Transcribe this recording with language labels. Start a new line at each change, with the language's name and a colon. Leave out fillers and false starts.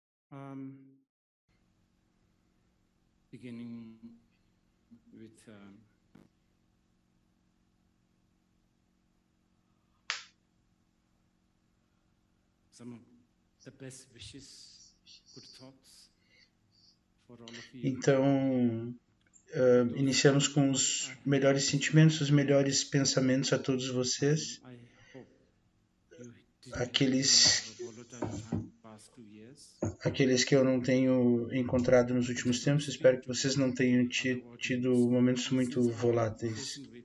English: Um, beginning with some of the best wishes, good thoughts for all of you.
Portuguese: Então, iniciamos com os melhores sentimentos, os melhores pensamentos a todos vocês.
English: I hope you didn't
Portuguese: Aqueles,
English: have a volatile time past 2 years.
Portuguese: aqueles que eu não tenho encontrado nos últimos tempos, espero que vocês não tenham tido momentos muito voláteis.